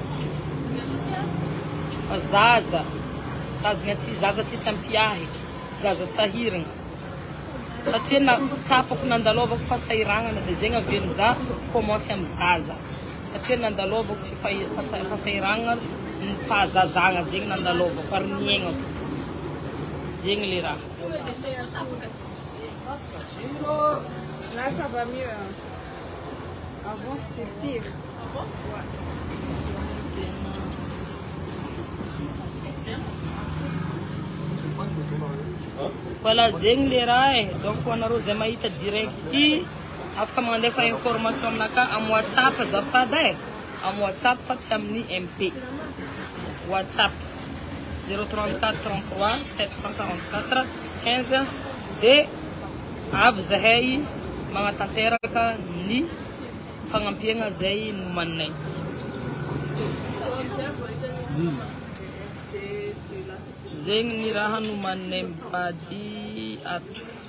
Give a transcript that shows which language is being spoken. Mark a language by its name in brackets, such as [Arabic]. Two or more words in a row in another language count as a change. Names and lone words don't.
[Malagasy] fa Zaza tsy sampiahy Zaza sahiragna satria na tsapako nandalovako fasahiragnana de zegny aveny za commence amy Zaza satria nandalovako tsy fasahiragnana ny fahazazagna zegny nandalovako ary niaignako zegny le raha [French] Là, ça va mieux. Avant, c'était pire. Voilà, [Malagasy] zegny le raha donc anareo zay mahita direct ty afaka mandefa information aminaka amy WhatsApp azafady amy WhatsApp fa tsy amin'ny MP WhatsApp 034 33 744 15 de avy zahay magnatanteraka ny fagnampiagna zay nomaninay zegny ny raha nomaninay mivady ato